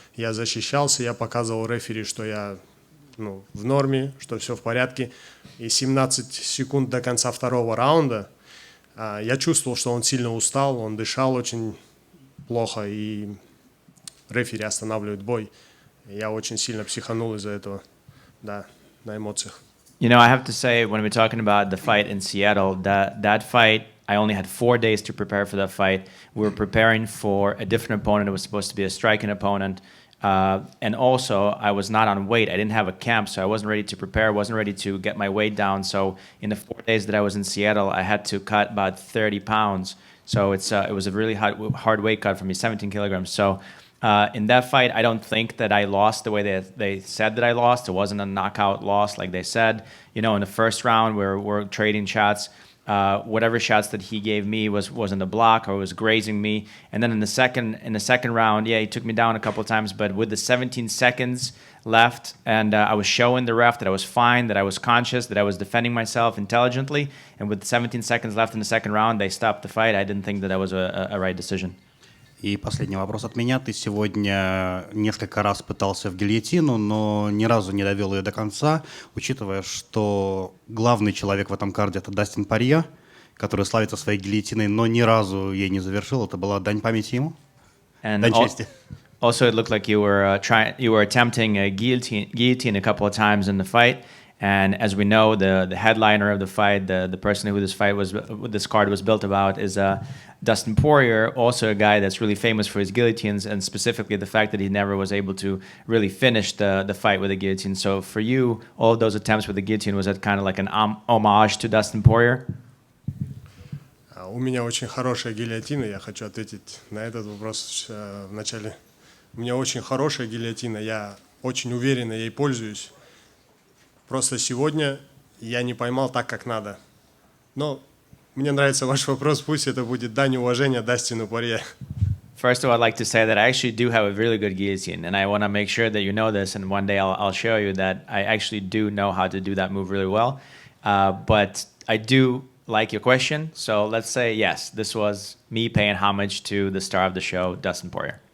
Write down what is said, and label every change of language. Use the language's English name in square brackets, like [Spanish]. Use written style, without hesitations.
[Russian] Я защищался, я показывал рефери, что я в норме, что все в порядке. И 17 секунд до конца второго раунда я чувствовал, что он сильно устал, он дышал очень плохо, и рефери останавливает бой. Я очень сильно психанул из-за этого, да, на эмоциях. [English] You know, I have to say, when we're talking about the fight in Seattle, that fight, I only had 4 days to prepare for that fight. We were preparing for a different opponent. It was supposed to be a striking opponent. And also, I was not on weight. I didn't have a camp, so I wasn't ready to prepare, wasn't ready to get my weight down. So in the 4 days that I was in Seattle, I had to cut about 30 pounds. So it was a really hard weight cut for me, 17 kilograms. So in that fight, I don't think that I lost the way they said that I lost. It wasn't a knockout loss like they said. You know, in the first round, we're trading shots. Whatever shots that he gave me was in the block or was grazing me. And then in the second round, yeah, he took me down a couple of times, but with the 17 seconds left, and I was showing the ref that I was fine, that I was conscious, that I was defending myself intelligently. And with 17 seconds left in the second round, they stopped the fight. I didn't think that was a right decision. [Russian] И последний вопрос от меня. Ты сегодня несколько раз пытался в гильотину, но ни разу не довел ее до конца, учитывая, что главный человек в этом карде — это Дастин Порье, который славится своей гильотиной, но ни разу ей не завершил. Это была дань памяти ему? Дань чести. [English] Also, it looked like you were attempting a guillotine a couple of times in the fight. And as we know, the headliner of the fight, the person who this card was built about, is Dustin Poirier, also a guy that's really famous for his guillotines, and specifically the fact that he never was able to really finish the fight with a guillotine. So for you, all of those attempts with the guillotine, was that kind of like an homage to Dustin Poirier? [Russian] У меня очень хорошая гильотина, я хочу ответить на этот вопрос вначале. У меня очень хорошая гильотина, я очень уверенно ей пользуюсь. Просто сегодня я не поймал так, как надо. Но мне нравится ваш вопрос, пусть это будет дань уважения Дастину Порье. [English] First of all, I'd like to say that I actually do have a really good guillotine, and I want to make sure that you know this. And one day I'll show you that I actually do know how to do that move really well. But I do like your question, so let's say yes. This was me paying homage to the star of the show, Dustin Poirier.